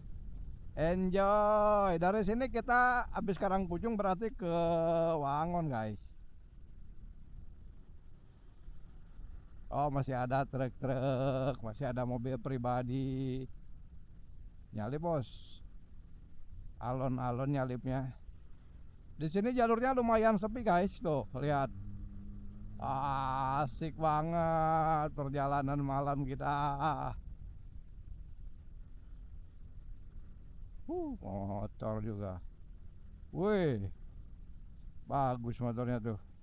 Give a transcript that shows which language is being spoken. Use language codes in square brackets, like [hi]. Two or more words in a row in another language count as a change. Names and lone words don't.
[id] Enjoy. Dari sini kita habis Karangpucung berarti ke Wangon guys. Oh masih ada truk-truk, masih ada mobil pribadi. Nyalip bos, alon-alon nyalipnya. Di sini jalurnya lumayan sepi guys, tuh lihat. Asik banget perjalanan malam kita. Motor juga. Wih, bagus motornya tuh.